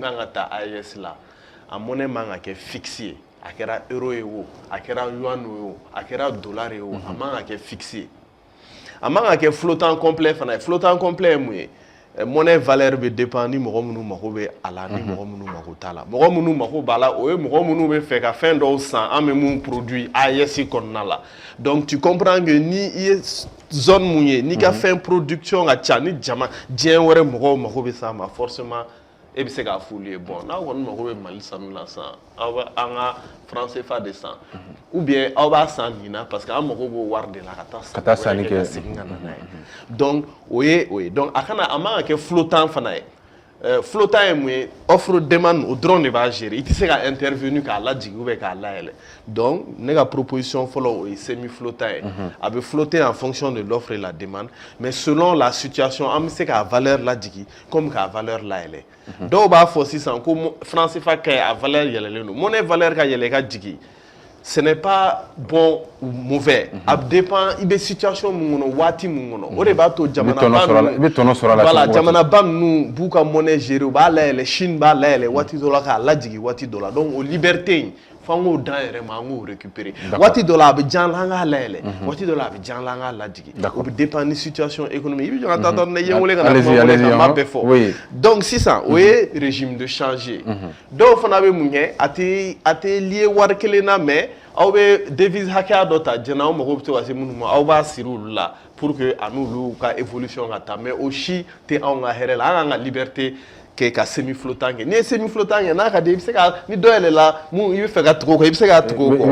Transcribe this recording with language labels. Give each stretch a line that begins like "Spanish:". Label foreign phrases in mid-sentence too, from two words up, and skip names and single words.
Bambara: kan ka taa AES la a monnaie man ka kɛ fixe ye a kɛra euro ye o a kɛra yuan ye o a kɛra dollar ye o a man ka kɛ fixe ye a man ka kɛ
French: flottant complet
Bambara: fana ye
French: flottant complet
Bambara: ye mun ye
French: monnaie valeur
Bambara: bɛ dépend ni mɔgɔ minnu mako bɛ a la ni mɔgɔ minnu mako t'a la mɔgɔ minnu mako b'a la o ye mɔgɔ minnu bɛ fɛ ka fɛn dɔw san an bɛ mun produit AES kɔnɔna la donc
French: tu comprends que
Bambara: ni i ye zone mun ye n'i ka fɛn production ka ca ni diɲɛ wɛrɛ mɔgɔw mako bɛ s'a ma forcément e bɛ se k'a f'olu ye bon n'aw kɔni mago bɛ Mali sanu la san aw bɛ an ka franc CFA de san
French: ou bien
Bambara: aw b'a san nin na parce que an mago b'o wari de la ka taa sanni kɛ ka segin ka na n'a ye donc o ye donc a man ka kɛ flottant fana ye flottant ye mun ye
French: offre demande
Bambara: o dɔrɔn de b'a gérer i tɛ se ka intervenir k'a lajigin
French: ou bien
Bambara: k'a layɛlɛ donc ne ka proposition fɔlɔ o ye
French: semi flottant
Bambara: ye a bɛ
French: flotter en fonction de l'offre et la demande mais selon la situation
Bambara: an bɛ se k'a valeur lajigin comme k'a valeur layɛlɛ dɔw b'a fɔ sisan ko franc CFA ka ɲi a valeur yɛlɛlen don monnaie valeur ka yɛlɛ ka jigin
French: ce n'est pas bon ou mauvais
Bambara: a dépend i bɛ situation mun kɔnɔ waati mun kɔnɔ o de b'a to jamanaba ninnu b'u ka
French: monnaie gérer
Bambara: u b'a layɛlɛ Chine b'a layɛlɛ waati dɔ la k'a lajigin waati dɔ la donc o liberté in f'an k'o dan yɛrɛ ma an k'o récupérer waati dɔ la a bɛ diyan la an k'a layɛlɛ waati dɔ la a bɛ diyan la an k'a lajigin o bɛ dépend ni
French: situation économique
Bambara: i bɛ jɔ ka taa dɔrɔn ne ye n wele ka na kuma wele kan n b'a bɛɛ fɔ donc sisan o ye
French: régime de change
Bambara: dɔw fana bɛ mun kɛ a tɛ lié wari kelen na mais aw bɛ devise hakɛya dɔ ta jɛnɛ aw mago bɛ to ka se minnu ma aw b'a siri olu la pour que a n'olu ka évolution ka taa mais o si tɛ anw ka hɛrɛ la an k'an ka liberté kɛ ka
French: semi flottant
Bambara: kɛ n'i ye
French: semi flottant
Bambara: kɛ n'a ka di i bɛ se ka ni dɔ yɛlɛla mun i bɛ fɛ ka tugu o kan i bɛ se k'a tugu o kɔ i bɛ